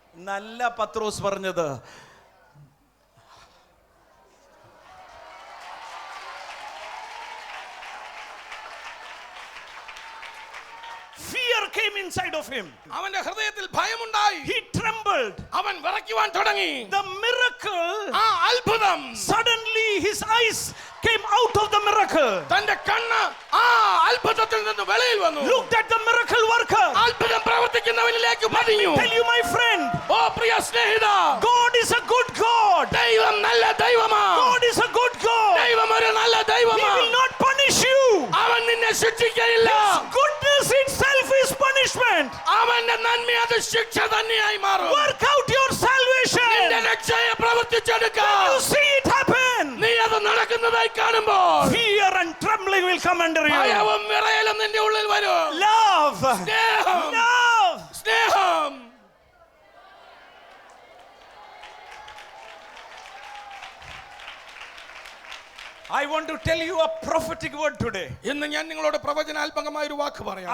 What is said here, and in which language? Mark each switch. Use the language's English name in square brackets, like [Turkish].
[Malayalam] നല്ല പത്രോസ് പറഞ്ഞത്, [English] fear came inside of him. [Malayalam] അവന്റെ ഹൃദയത്തിൽ ഭയമുണ്ടായി. [English] He trembled. [Malayalam] അവൻ വിറയ്ക്കുവാൻ തുടങ്ങി. [English] The miracle, [Malayalam] അത്ഭുതം. [English] Suddenly his eyes came out of the miracle. [Malayalam] തന്റെ കണ്ണ് അത്ഭുതത്തിൽ നിന്ന് വെളിയിൽ വന്നു. [English] Looked at the miracle worker. [Malayalam] അത്ഭുതം പ്രവർത്തിക്കുന്നവനിലേക്ക് പതിഞ്ഞു. [English] Tell you my friend, [Malayalam] oh Priya സ്നേഹിതാ, [English] God is a good God. [Malayalam] ദൈവം നല്ല ദൈവമാണ്. [English] God is a good God. [Malayalam] ദൈവം ഒരു നല്ല [English] He [Malayalam] ദൈവമാണ്. [English] will not punish you. [Malayalam] അവൻ നിന്നെ ശിക്ഷിക്കയില്ല. [English] Goodness itself is punishment. [Malayalam] അവന്റെ നന്മ അത് ശിക്ഷ തന്നെയായി മാറും. [English] Work out your salvation. [Malayalam] നിന്റെ രക്ഷയെ പ്രവർത്തിച്ചെടുക്ക. [English] You see it happen. [Malayalam] നീ അത് നടക്കുന്നതായി കാണുമ്പോൾ [English] come under you. [Malayalam] ഭയവും വിറയലും നിന്റെ ഉള്ളിൽ വരും. [English] Love. [Malayalam] സ്നേഹം. [English] Love. [Malayalam] സ്നേഹം. [English] I want to tell you a prophetic word today. [Malayalam] ഇന്ന് ഞാൻ നിങ്ങളോട് പ്രവചനാത്മകമായ ഒരു വാക്ക് പറയാം.